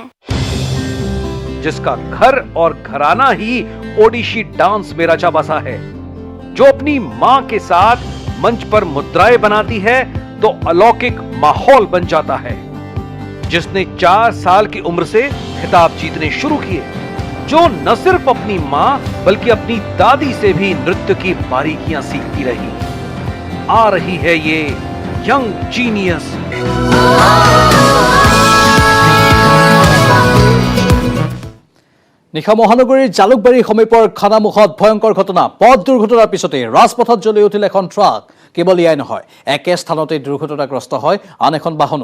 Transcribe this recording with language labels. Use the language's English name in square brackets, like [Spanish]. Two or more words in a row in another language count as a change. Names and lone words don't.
[Hindi] जिसका घर और घराना ही ओडिसी डांस में रचा बसा है, जो अपनी मां के साथ मंच पर मुद्राएं बनाती है तो अलौकिक माहौल बन जाता है। जिसने 4 साल की उम्र से खिताब जीतने शुरू किए, जो न सिर्फ अपनी मां बल्कि अपनी दादी से भी नृत्य की बारीकियां सीखती रही। आ रही है ये [English] young genius. [Assamese] নিশা মহানগৰীৰ জালুকবাৰী সমীপৰ খানামুখত ভয়ংকৰ ঘটনা। পথ দুৰ্ঘটনাৰ পিছতে ৰাজপথত জ্বলি উঠিল এখন ট্ৰাক। কেৱল এয়াই নহয়, একে স্থানতে দুৰ্ঘটনাগ্ৰস্ত হয় আন এখন বাহনো।